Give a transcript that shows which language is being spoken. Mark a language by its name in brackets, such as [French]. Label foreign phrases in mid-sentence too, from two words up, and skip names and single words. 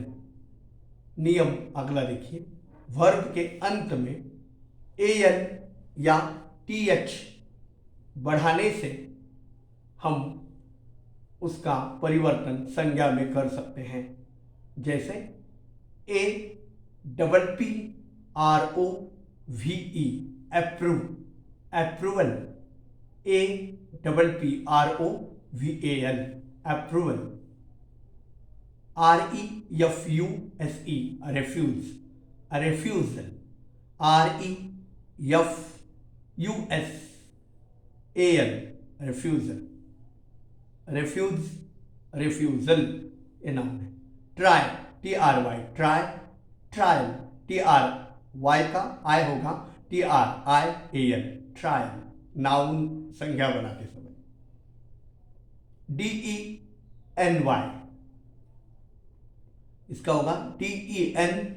[Hindi] नियम अगला देखिए, वर्ब के अंत में AN या TH बढ़ाने से हम उसका परिवर्तन संज्ञा में कर सकते हैं. [English] जैसे APPROVE, approve, approval, APPROVAL, approval. REFUSE, refuse, refusal, REFUSAL, refusal. refuse, refusal [Hindi] ये नाउन है. [English] try, TRY, try, trial, TRY [Hindi] का I होगा, [English] TRIAL, trial, [Hindi] नाउन संज्ञा बनाते समय. DENY, इसका होगा TENIAL.